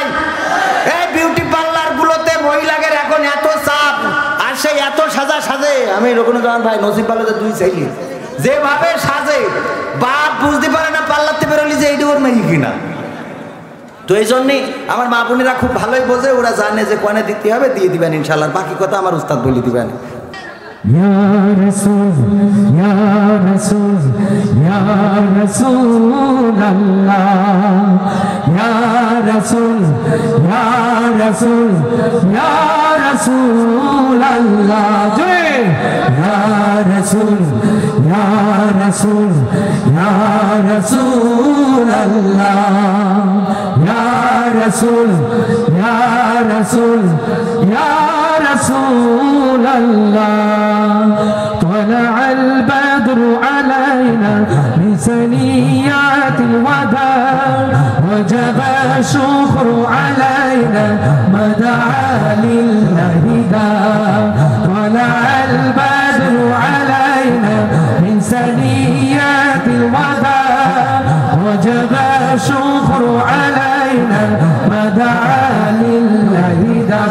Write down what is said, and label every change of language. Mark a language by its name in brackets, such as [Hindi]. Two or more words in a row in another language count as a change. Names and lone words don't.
[Bangla] এই বিউটি পার্লার গুলোতে মহিলাদের এখন এত চাপ আর সেই এত সাজে। আমি রঘুনাথ ভাই নসিব পাল্লা 2 চাইলি যেভাবে সাজে, বাপ বুঝতে পারে না পার্লারতে বেরোলি যে এইটা ওর মেয়ে কিনা। তো এই জন্যই আমার মা বোনেরা খুব ভালোই বোঝে, ওরা জানে যে কনে দিতে হবে, দিয়ে দিবেন ইনশাল্লাহ। বাকি কথা আমার উস্তাদ বলে দিবেন। [Arabic] يا رسول، يا رسول، يا رسول الله, يا رسول، يا رسول، يا رسول الله، Jai يا رسول، يا رسول، يا رسول الله، يا رسول، يا رسول، يا رسول الله. طلع البدر علينا من ثنيات الوداع وجب الشكر علينا ما دعا لله داع. طلع البدر علينا من ثنيات الوداع وجب الشكر علينا ما دعا لله داع.